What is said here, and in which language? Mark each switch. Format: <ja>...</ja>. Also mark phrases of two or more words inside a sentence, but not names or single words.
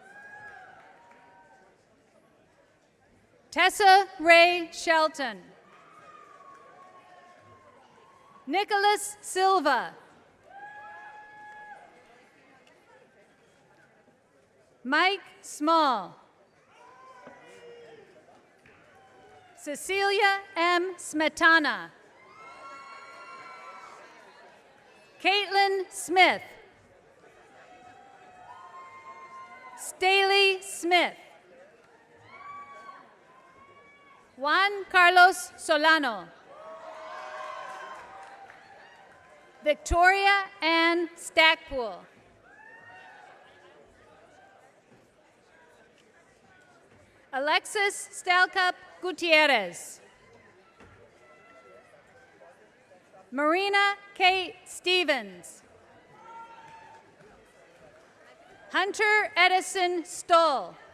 <en>Tessa Ray Shelton. Nicholas Silva. Mike Small. Cecilia M. Smetana. Caitlin Smith. Staley Smith. Juan Carlos Solano. Victoria Ann Stackpool. Alexis Stalcup Gutierrez. Marina Kate Stevens. Hunter Edison Stoll.</en>